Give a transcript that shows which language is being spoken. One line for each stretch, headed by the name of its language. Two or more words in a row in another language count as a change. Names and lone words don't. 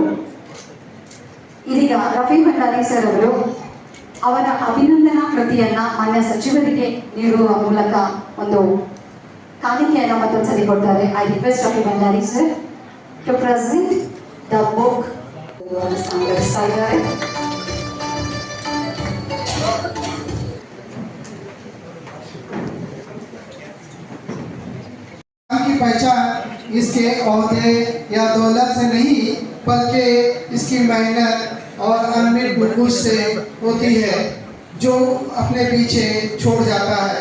Kannada: ಇದೀಗ ರಫೀಕ್ ಭಂಡಾರಿ ಸರ್ ಅವರು ಅವರ ಅಭಿನಂದನಾ ಕೃತಿಯನ್ನ ಮಾನ್ಯ ಸಚಿವರಿಗೆ ನೀಡುವ ಮೂಲಕ ಒಂದು ಕಾಣಿಕೆಯನ್ನ ಮತ್ತೊಂದ್ಸರಿ ಕೊಡ್ತಾರೆ.
English: I request Rafeek Bhandari sir to present the book.
Kannada: ಸಂಗ್ರಹಿಸ್ತಾ ಇದ್ದಾರೆ.
Hindi: की पहचान इसके ओहदे या दौलत से नहीं बल्कि इसकी मेहनत और अनमित बुलबुल से होती है जो अपने पीछे छोड़ जाता है।